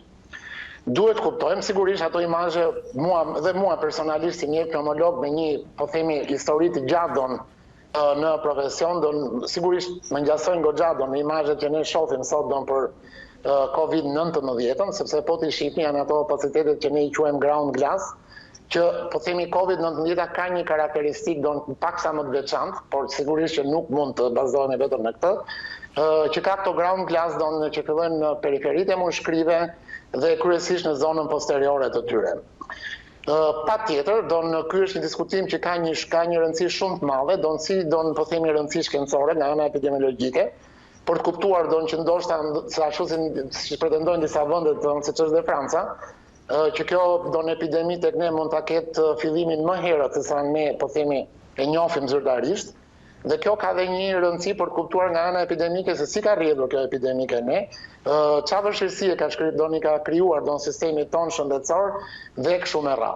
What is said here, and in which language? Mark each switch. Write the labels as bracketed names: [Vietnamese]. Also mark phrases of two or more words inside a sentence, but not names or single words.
[Albanian] Duhet kuptojmë, sigurisht ato imazhe, mua personalisht si një pneumolog me një, po themi, histori të gjatë në profesion, sigurisht më ngjasojnë goxha në imazhet që ne shohim sot për COVID-19, sepse po të shihni janë ato opacitetet që ne i quajmë [English] ground glass, [Albanian] që po themi COVID-19 ka një karakteristik paksa më të veçantë, por sigurisht që nuk mund të bazohemi vetëm në këtë, që ka këto [English] ground glass [Albanian] që fillojnë në periferitë e mushkërive dhe kryesisht në zonën posteriore të tyre. Patjetër, ky është një diskutim që ka një rëndësi shumë të madhe, po themi rëndësi shkencore nga ana epidemiologjike, për të kuptuar që ndoshta, ashtu si pretendojnë disa vende, siç është dhe Franca, që kjo epidemi tek ne mund ta ketë fillimin më herët se sa ne, po themi, e njohim zyrtarisht, dhe kjo ka dhe një rëndësi për të kuptuar nga ana epidemike se si ka rrjedhur kjo epidemi ke ne, çfarë vështirësie ka krijuar sistemi ton shëndetësor dhe kështu me radhë.